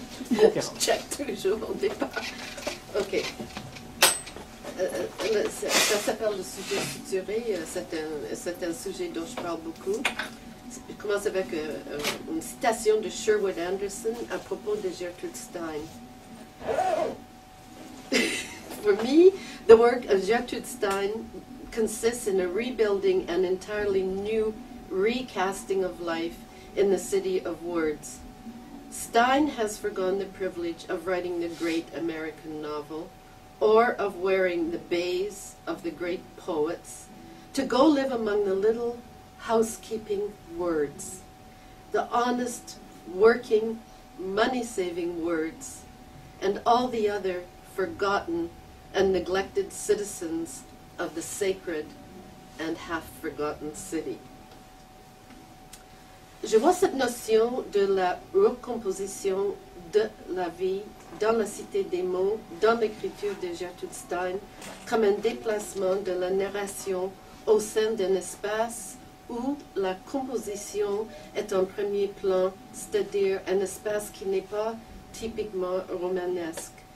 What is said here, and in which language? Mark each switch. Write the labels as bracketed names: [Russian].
[French] Je check toujours au départ. OK. Ça s'appelle le sujet suturé. C'est un sujet dont je parle beaucoup. Je commence avec une citation de Sherwood Anderson à propos de Gertrude Stein. [English] For me, the work of Gertrude Stein consists in a rebuilding and entirely new recasting of life in the city of words. Stein has forgone the privilege of writing the great American novel, or of wearing the bays of the great poets, to go live among the little housekeeping words, the honest, working, money-saving words, and all the other forgotten and neglected citizens of the sacred and half-forgotten city. [French] Je vois cette notion de la recomposition de la vie dans la cité des mots, dans l'écriture de Gertrude Stein, comme un déplacement de la narration au sein d'un espace où la composition est en premier plan, c'est-à-dire un espace qui n'est pas typiquement romanesque.